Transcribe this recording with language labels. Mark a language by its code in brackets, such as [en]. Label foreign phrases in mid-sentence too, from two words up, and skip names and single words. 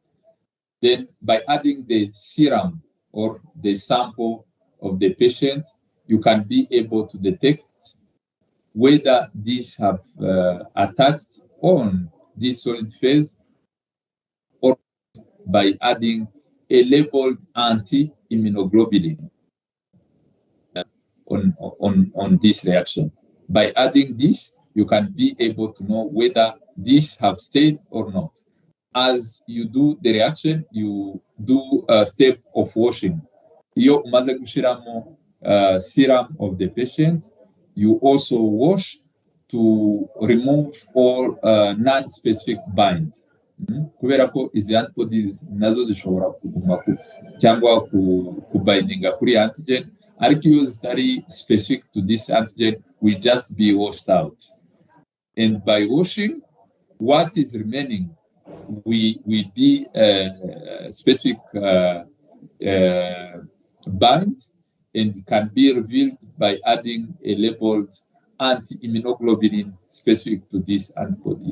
[en] Then by adding the serum or the sample of the patient, you can be able to detect whether these have attached on this solid phase, or by adding a labeled anti-immunoglobulin on this reaction. By adding this, you can be able to know whether these have stayed or not. As you do the reaction, you do a step of washing. [rw] Iyo umaze gushiramo [en] serum of the patient, you also wash to remove all non-specific bind. [rw] Kubera ko izi antibodies nazo zishobora kuguma cyangwa kubindinga kuri antigen, ariko iyo zitari [en] specific to this antigen will just be washed out. And by washing, what is remaining will be specific bind, and can be revealed by adding a labeled anti-immunoglobulin specific to this antibody.